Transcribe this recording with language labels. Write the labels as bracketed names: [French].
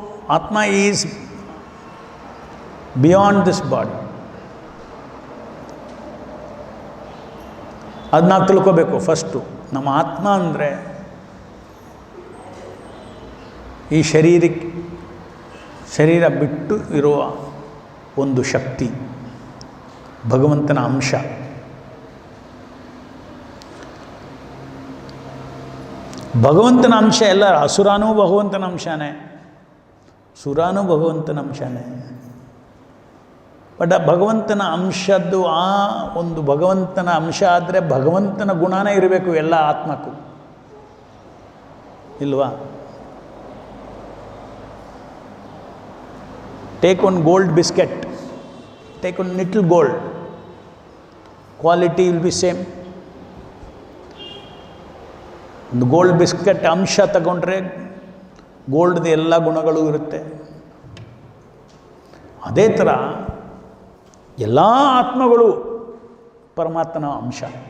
[English] Atma is beyond this body. [Kannada] ಅದನ್ನ ತಿಳ್ಕೋಬೇಕು. ಫಸ್ಟು ನಮ್ಮ ಆತ್ಮ ಅಂದರೆ ಈ ಶರೀರ ಬಿಟ್ಟು ಇರುವ ಒಂದು ಶಕ್ತಿ, ಭಗವಂತನ ಅಂಶ. ಭಗವಂತನ ಅಂಶ ಎಲ್ಲ. ಅಸುರನೂ ಭಗವಂತನ ಅಂಶನೇ, ಸುರನೂ ಭಗವಂತನ ಅಂಶನೇ. ಬಟ್ ಆ ಭಗವಂತನ ಅಂಶದ್ದು ಆ ಒಂದು ಭಗವಂತನ ಅಂಶ ಆದರೆ ಭಗವಂತನ ಗುಣನೇ ಇರಬೇಕು ಎಲ್ಲ ಆತ್ಮಕ್ಕೂ, ಇಲ್ವಾ? [English] Take one gold biscuit, take one little gold, quality will be same. [Kannada] ಒಂದು ಗೋಲ್ಡ್ ಬಿಸ್ಕೆಟ್ ಅಂಶ ತಗೊಂಡ್ರೆ ಗೋಲ್ಡ್ದು ಎಲ್ಲ ಗುಣಗಳು ಇರುತ್ತೆ. ಅದೇ ಥರ ಎಲ್ಲ ಆತ್ಮಗಳು ಪರಮಾತ್ಮನ ಅಂಶ.